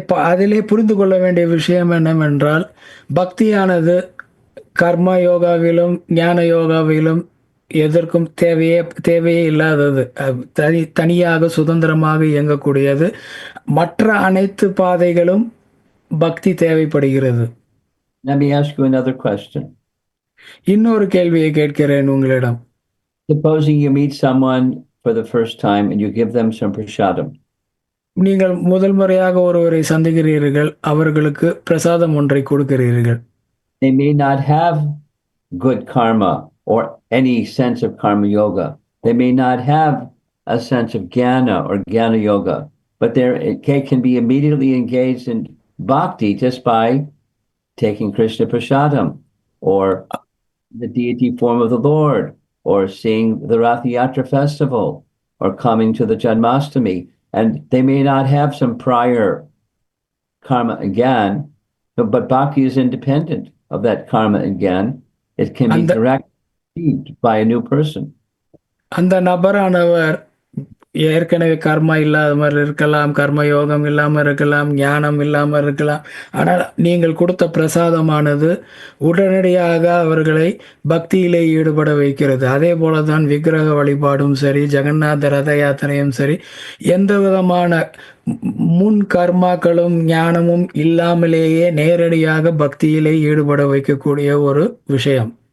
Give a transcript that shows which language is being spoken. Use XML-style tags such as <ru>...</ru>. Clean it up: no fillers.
<ta>அதிலே புரிந்து கொள்ள வேண்டிய விஷயம் என்னவென்றால், பக்தியானது கர்ம யோகாவிலும் ஞான யோகாவிலும் எதற்கும் தேவையே இல்லாதது. தனியாக சுதந்திரமாக இயங்கக்கூடியது. மற்ற அனைத்து பாதைகளும் பக்தி தேவைப்படுகிறது.</ta> <en>Let me ask you another question.</en> <ta>இன்னொரு கேள்வியை கேட்கிறேன் உங்களிடம்.</ta> <en>Supposing you meet someone for the first time and you give them some prasadam.</en> <ta>நீங்கள் முதல் முறையாக ஒருவரை சந்திக்கிறீர்கள், அவர்களுக்கு பிரசாதம் ஒன்றை கொடுக்கிறீர்கள்.</ta> <en>They may not have good karma or any sense of karma yoga. They may not have a sense of jnana or jnana yoga, but they can be immediately engaged in bhakti just by taking Krishna prasadam or the deity form of the Lord or seeing the Rath Yatra festival or coming to the Janmashtami. And they may not have some prior karma again, but bhakti is independent of that karma again. It can be directly achieved by a new person.</en> <ta>அந்த நபரானவர் ஏற்கனவே கர்மா இல்லாத மாதிரி இருக்கலாம், கர்ம யோகம் இல்லாமல் இருக்கலாம், ஞானம் இல்லாமல் இருக்கலாம். ஆனால் நீங்கள் கொடுத்த பிரசாதமானது உடனடியாக அவர்களை பக்தியிலே ஈடுபட வைக்கிறது. அதே போல தான் விக்கிரக வழிபாடும் சரி, ஜெகநாத ரத யாத்திரையும் சரி, எந்த விதமான முன் கர்மாக்களும் ஞானமும் இல்லாமலேயே நேரடியாக பக்தியிலே ஈடுபட வைக்கக்கூடிய ஒரு விஷயம்.</ta>